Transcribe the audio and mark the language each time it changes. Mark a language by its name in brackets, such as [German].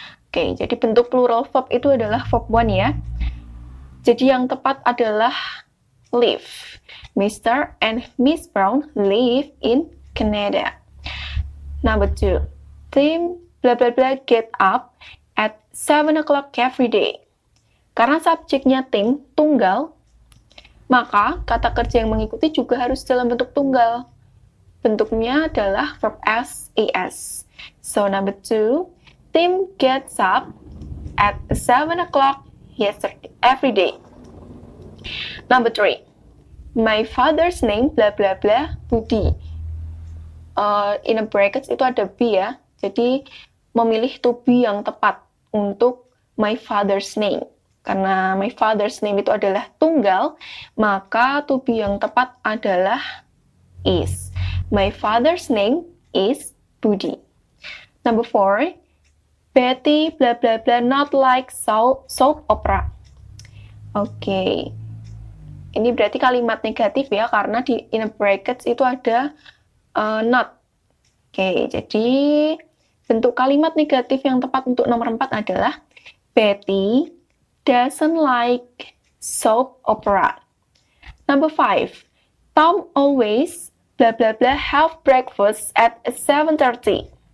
[Indonesian] Oke, jadi bentuk plural verb itu adalah verb one ya. Jadi yang tepat adalah [English] live. Mr. and Miss Brown live in Canada. Number 2. Tim blah blah blah get up at 7 o'clock every day. [Indonesian] Karena subjeknya Tim tunggal, maka kata kerja yang mengikuti juga harus dalam bentuk tunggal. Bentuknya adalah verb SES. [English] So number 2, Tim gets up at 7 o'clock every day. Number 3, my father's name blah blah blah Budi. In a brackets [Indonesian] itu ada [English] be ya. [Indonesian] Jadi memilih to be yang tepat untuk [English] my father's name. [Indonesian] Karena [English] my father's name [Indonesian] itu adalah tunggal, maka to be yang tepat adalah is. [English] My father's name is Budi. Number 4, Betty blah blah blah not like soap opera. Oke. [Indonesian] Ini berarti kalimat negatif ya, karena di [English] in a brackets [Indonesian] itu ada not. Oke, jadi bentuk kalimat negatif yang tepat untuk nomor 4 adalah [English] Betty doesn't like soap opera. Number 5, Tom always blah blah blah have breakfast at 7:30.